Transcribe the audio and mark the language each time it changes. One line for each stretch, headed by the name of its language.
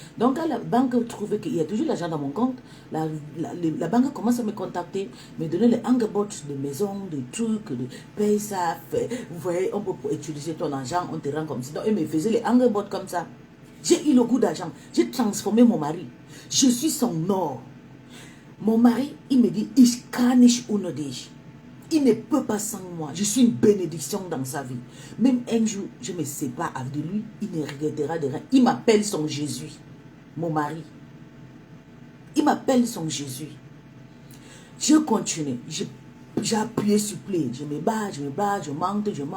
French: Donc, quand la banque trouvait qu'il y a toujours l'argent dans mon compte, la banque commence à me contacter, me donner les hangbots de maison, de trucs, de paye ça, vous voyez, on peut utiliser ton argent, on te rend comme ça. Donc, ils me faisaient les hangbots comme ça. J'ai eu le goût d'argent. J'ai transformé mon mari. Je suis son or. Mon mari, il me dit,
German: ich kann nicht ohne dich.
French: Il ne peut pas sans moi. Je suis une bénédiction dans sa vie. Même un jour, je me sépare de lui, il ne regrettera de rien. Il m'appelle son Jésus, mon mari. Il m'appelle son Jésus. Je continue. J'ai appuyé sur play. Je me bats, je monte.